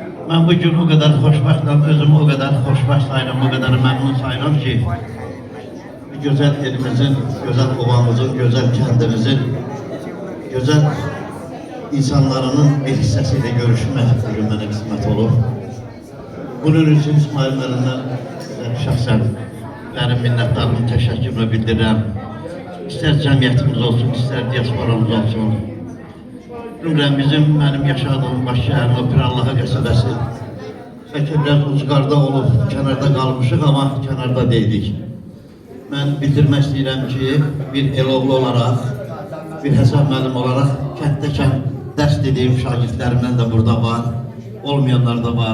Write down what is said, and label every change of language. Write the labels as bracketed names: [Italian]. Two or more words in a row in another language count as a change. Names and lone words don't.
[Turkish] Ben bugün o kadar hoşbaxtım, özümü o kadar hoşbaxt sayıram, o kadar memnun sayıram ki güzel elimizin, güzel ovamızın, güzel kendimizin, güzel insanlarının bir hissesiyle görüşmek bugün bana kısmet olur. [Azerbaijani] Bunun için İsmail Mərindən şəxsən benim minnətdarımı, təşəkkürümü bildirirəm. İstər cəmiyyətimiz olsun, istər diasporamız olsun. Ümrən benim yaşadığım Bakışəhərin o Pirallahı qəsəbəsi bəlkə biraz ucqarda olub, kənarda qalmışıq, amma kənarda deyilik. Mən bildirmək istəyirəm ki, bir elovlu olaraq, bir Həsən müəllim olaraq kənddəkən dərs dediyim şagirdlərimdən də burada var, olmayanlar da var.